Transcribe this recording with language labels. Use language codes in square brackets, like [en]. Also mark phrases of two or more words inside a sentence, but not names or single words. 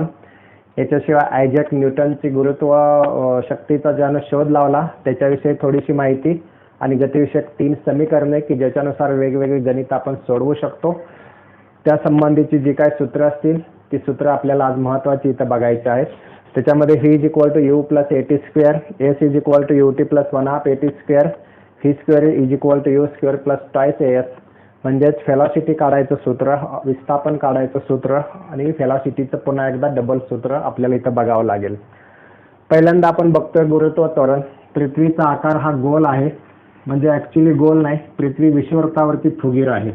[mr] याच्याशिवाय आयझॅक न्यूटनची गुरुत्व शक्तीचा ज्यानं शोध लावला त्याच्याविषयी थोडीशी माहिती आणि गतिविषयक 3 समीकरणे की ज्याच्यानुसार वेगवेगळी गणित आपण सोडवू शकतो. त्या संबंधीची जी काय सूत्र असतील ती सूत्र आपल्याला आज महत्त्वाची इथं बघायची आहेत. त्याच्यामध्ये v = u + at², s = ut + 1/2 at², v² = u² + [en] twice as, [mr] म्हणजेच व्हेलॉसिटी काढायचं सूत्र, विस्थापन काढायचं सूत्र आणि व्हेलॉसिटीचं पुन्हा एकदा डबल सूत्र आपल्याला इथं बघावं लागेल. पहिल्यांदा आपण बघतोय गुरुत्व त्वरण. पृथ्वीचा आकार हा गोल आहे, म्हणजे ॲक्च्युली गोल नाही, पृथ्वी विषुववृत्तावरती फुगीर आहे.